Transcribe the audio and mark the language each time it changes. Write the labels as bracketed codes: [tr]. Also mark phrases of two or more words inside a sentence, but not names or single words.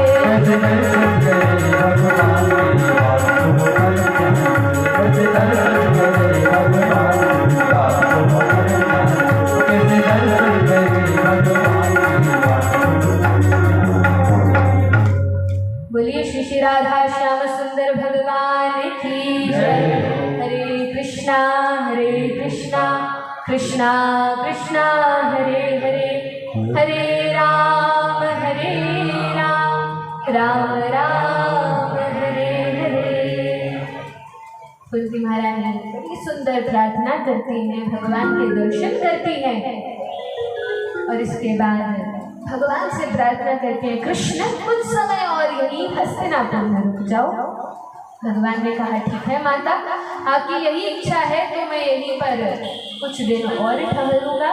[hi] कैसे दर्शन करे भगवान की, बात सुनो तन ध्यान से। कैसे दर्शन करे भगवान की, बात सुनो तन ध्यान से। कैसे दर्शन करे भगवान की, बात सुनो तन ध्यान से। बोलिए श्री श्री राधा श्याम सुंदर भगवान की जय। हरे कृष्णा कृष्णा कृष्णा हरे हरे, हरे राम राम राम हरे हरे। तुलसी महारानी बड़ी सुंदर प्रार्थना करती हैं, भगवान के दर्शन करती हैं और इसके बाद भगवान से प्रार्थना करते हैं, कृष्ण कुछ समय और यहीं हस्तिनापुर में रुक जाओ। भगवान ने कहा ठीक है माता, आपकी यही इच्छा है तो मैं यहीं पर कुछ दिन और ठहरूंगा।